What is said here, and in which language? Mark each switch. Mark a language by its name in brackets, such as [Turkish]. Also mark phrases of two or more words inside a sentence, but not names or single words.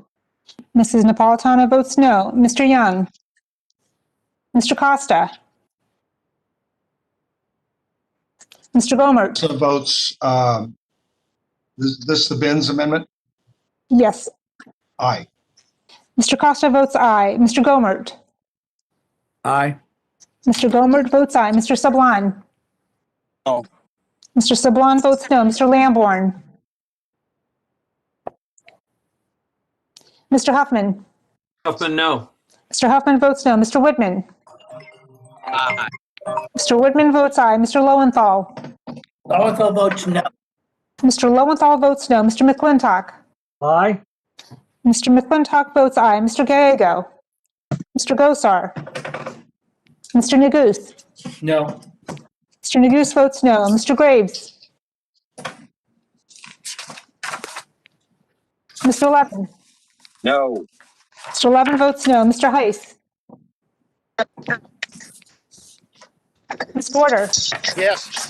[English] Mrs. Napolitano votes no. Mr. Young. Mr. Costa. Mr. Gomert. So votes, this the Benz amendment? Yes. Aye. Mr. Costa votes aye. Mr. Gomert. Aye. Mr. Gomert votes aye. Mr. Sablon. No. Mr. Sablon votes no. Mr. Lamborn. Mr. Huffman. Huffman, no. Mr. Huffman votes no. Mr. Whitman. Aye. Mr. Whitman votes aye. Mr. Lowenthal. Lowenthal votes no. Mr. Lowenthal votes no. Mr. McClintock. Aye. Mr. McClintock votes aye. Mr. Gallego. Mr. Gosar. Mr. Neguse. No. Mr. Neguse votes no. Mr. Graves. Mr. Levin. No. Mr. Levin votes no. Mr. Heiss. Ms. Porter. Yes.